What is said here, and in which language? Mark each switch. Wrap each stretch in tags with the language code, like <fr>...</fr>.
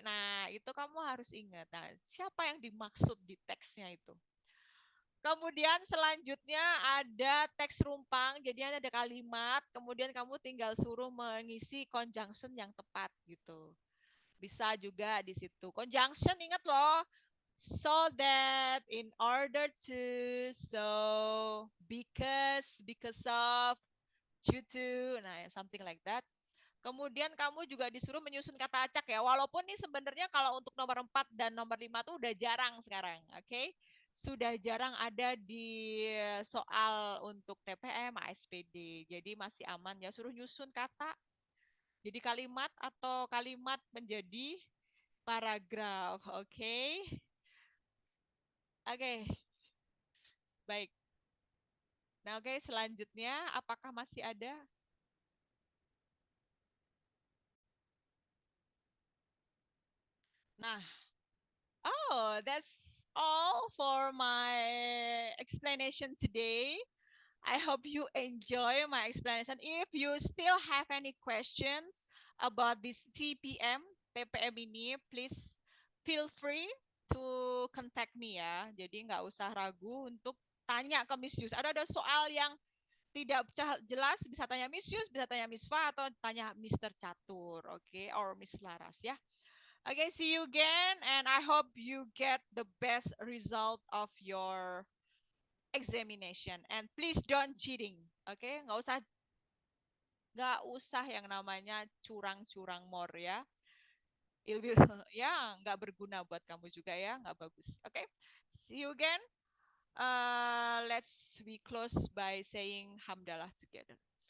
<id>Nah itu kamu harus ingat. Nah, siapa yang dimaksud di teksnya itu? Kemudian selanjutnya ada teks rumpang, jadi ada kalimat, kemudian kamu tinggal suruh mengisi conjunction yang tepat gitu. Bisa juga di situ. Conjunction ingat loh.</id> <en>So that, in order to, so, because of, due to, nah something like that.</en> <id>Kemudian kamu juga disuruh menyusun kata acak ya. Walaupun nih sebenarnya kalau untuk nomor 4 dan nomor 5 tuh udah jarang sekarang, oke? Sudah jarang ada di soal untuk TPM, ASPD. Jadi masih aman ya, suruh nyusun kata jadi kalimat atau kalimat menjadi paragraf, oke? Oke, baik. Nah, oke, selanjutnya apakah masih ada?</id> <en>Nah, oh, that's all for my explanation today. I hope you enjoy my explanation. If you still have any questions about this TPM ini, please feel free to contact me ya.</en> <id>Jadi nggak usah ragu untuk tanya ke Miss Yus. Ada soal yang tidak jelas bisa tanya Miss Yus, bisa tanya Miss Fa atau tanya Mr.</id> <en>Catur, okay, or Miss Laras ya. Okay, see you again, and I hope you get the best result of your examination. And please don't cheating, okay?</en> <id>Nggak usah yang namanya curang-curang more ya. Ya, nggak berguna buat kamu juga ya, nggak bagus.</id> <en>Okay, see you again. Let's we close by saying hamdalah together.</en> <ar>Alhamdulillahirabbil alamin.</ar>